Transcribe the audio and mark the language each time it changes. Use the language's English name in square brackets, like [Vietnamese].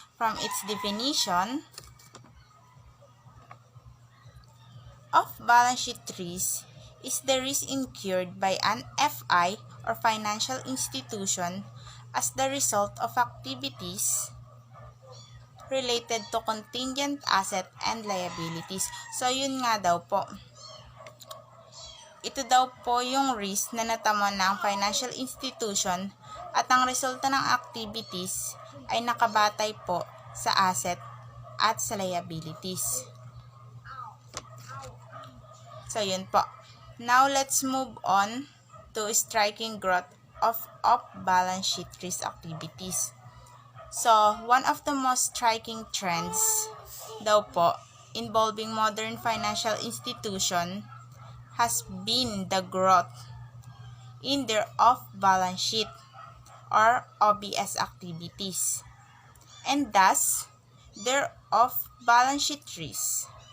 [English] From its definition, off-balance sheet risk is the risk incurred by an FI or financial institution as the result of activities related to contingent asset and liabilities. [Filipino] So, yun nga daw po. Ito daw po yung risk na natamo ng financial institution at ang resulta ng activities ay nakabatay po sa asset at sa liabilities. So, yun po. [English] Now, let's move on to striking growth of off-balance sheet risk activities. So, one of the most striking trends [Filipino] daw po [English] involving modern financial institution has been the growth in their off-balance sheet or OBS activities, and thus their off-balance sheet risk.